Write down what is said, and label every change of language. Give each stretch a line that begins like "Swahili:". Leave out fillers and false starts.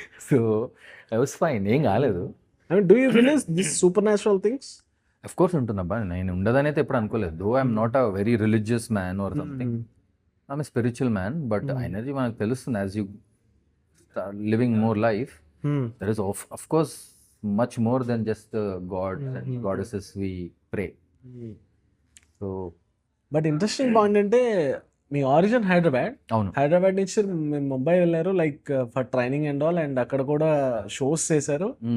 English: so I was fine
Telugu: ఏం కాలేదు.
English: I mean do you believe this supernatural things?
Telugu: Of course ఉంటుందబ్బా. నేను ఉండదనైతే ఎప్పుడు అనుకోలేదు.
English: Though I am not a very religious man or something. Hmm. I am a spiritual man. But hmm. Energy
Telugu: మనకు తెలుస్తుంది
English: As you start living more life. Hmm. There is of course much more than just the gods and Mhm. goddesses we pray. Hmm. So
Telugu: but interesting point అంటే మీ origin Hyderabad. అవును. హైదరాబాద్ నుంచి మీరు ముంబై వెళ్లారు like for training and all and అక్కడ కూడా shows చేశారు.